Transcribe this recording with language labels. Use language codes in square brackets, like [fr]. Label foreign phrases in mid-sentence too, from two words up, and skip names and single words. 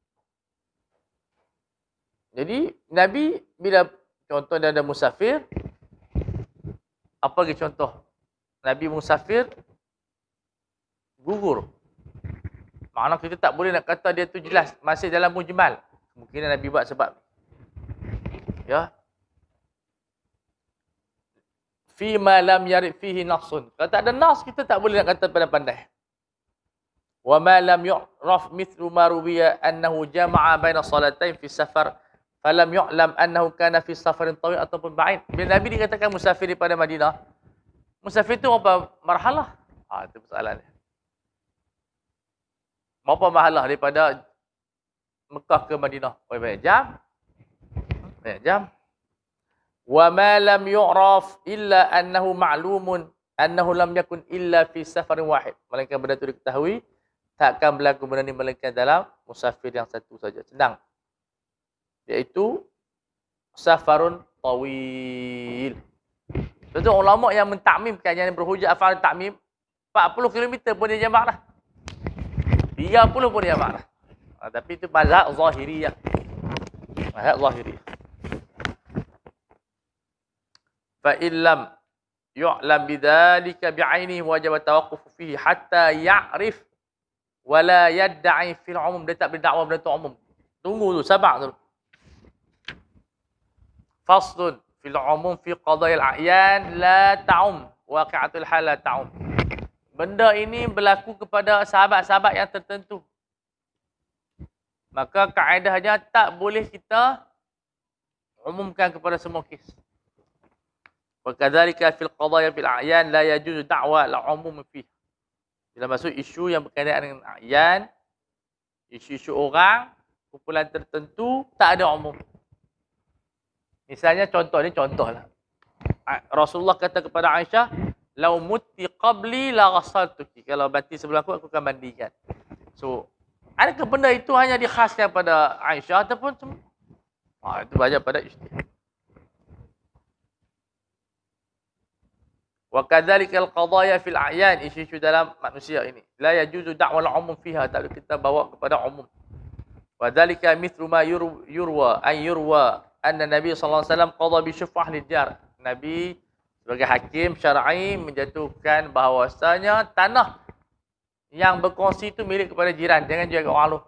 [ms] Jadi, Nabi bila contoh dia ada musafir, apa lagi contoh? Nabi musafir, gugur. Makna kita tak boleh nak kata dia tu jelas, masih dalam mujmal. Mungkin Nabi buat sebab. Ya. [ar] فيما لم يرد فيه نص. [ms] Kalau tak ada nas, kita tak boleh nak kata pandai-pandai. [ar] وما لم يعرف مثل ما روي أنه جمع بين الصلاتين في سفر فلم يعلم أنه كان في سفر طويل ataupun ba'id. [ms] Bila Nabi dikatakan musafir daripada Madinah, musafir itu apa marhalah? Itu persoalannya. Berapa marhalah daripada Mekah ke Madinah? Banyak jam. Banyak jam. [ar] وما لم يعرف إلا أنه معلوم أنه لم يكن إلا في سفر واحد. [ms] Melainkan benda itu diketahui, takkan berlaku benda ini melainkan dalam musafir yang satu saja. Senang. Iaitu [ar] سفر طويل. [ms] Tentu ulama yang mentakmimkan, yang berhujah afal takmim, 40 km pun dia jamak dah. 30 pun dia jamak dah. Tapi itu mazhab zahiriyah. Mazhab zahiriyah. [ar] فإن لم يعلم بذلك بعينه وجب التوقف فيه حتى يعرف ولا يدعى في العموم. [ms] Dia tak berdakwa benda tu umum. Tunggu tu, sabar tu. [ar] فصل في العموم في قضايا الأعيان لا تعم واقعة الحال لا تعم. [ms] Benda ini berlaku kepada sahabat-sahabat yang tertentu. Maka kaedahnya tak boleh kita umumkan kepada semua kes. [ar] وكذلك في القضايا في الأعيان لا يجوز دعوى العموم في. [ms] Bila masuk isu yang berkaitan dengan a'yan, isu-isu orang, kumpulan tertentu, tak ada umum. Misalnya contohlah. Rasulullah kata kepada Aisyah, [ar] "لو مت قبلي لغسلتك." [ms] Kalau mati sebelum aku akan mandikan. So, adakah benda itu hanya dikhaskan pada Aisyah ataupun semua? Itu banyak pada ijtihad. [ar] وكذلك القضايا في الأعيان, [ms] isu-isu dalam manusia ini. [ar] لا يجوز دعوى العموم فيها, [ms] tak boleh kita bawa kepada umum. [ar] وذلك مثل ما يروى أن النبي صلى الله عليه وسلم قضى بالشفعة للجار. [ms] Nabi sebagai hakim syar'i menjatuhkan bahawasanya tanah yang berkongsi itu milik kepada jiran, jangan jual ke orang lain.